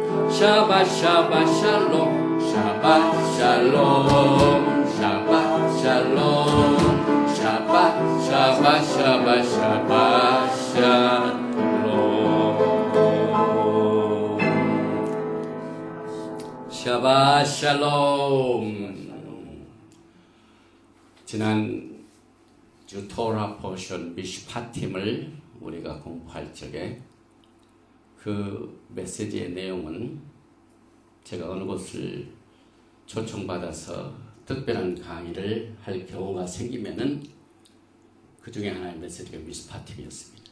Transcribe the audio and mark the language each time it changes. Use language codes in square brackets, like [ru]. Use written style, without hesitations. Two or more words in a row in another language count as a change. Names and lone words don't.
[he] שבת שלום שבת שלום שבת שלום שלום שבת שבת שבת שבת שלום שבת שלום. [ko] 지난 주 [en] Torah portion [ko] 미슈파팀을 우리가 공부할 적에 그 메시지의 내용은 제가 어느 곳을 초청받아서 특별한 강의를 할 경우가 생기면은 그 중에 하나의 메시지가 미슈파팀이었습니다.